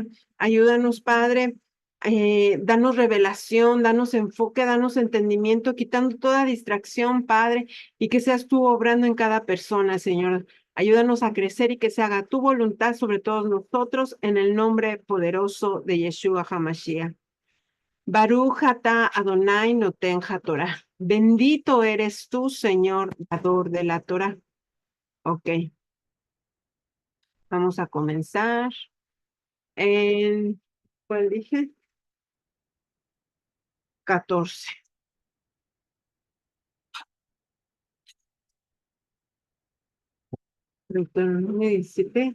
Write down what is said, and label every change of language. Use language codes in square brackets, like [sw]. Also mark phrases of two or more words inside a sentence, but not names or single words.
[es] Ayúdanos, Padre. Danos revelación, danos enfoque, danos entendimiento, quitando toda distracción, Padre, y que seas tú obrando en cada persona, Señor. Ayúdanos a crecer y que se haga tu voluntad sobre todos nosotros en el nombre poderoso de Yeshua HaMashiach. [he] ברוך אתה אדוני נותן התורה. [es] Bendito eres tú, Señor, dador de la Torah. Ok, vamos a comenzar. ¿Cuál dije? 14. Deuteronomio 17.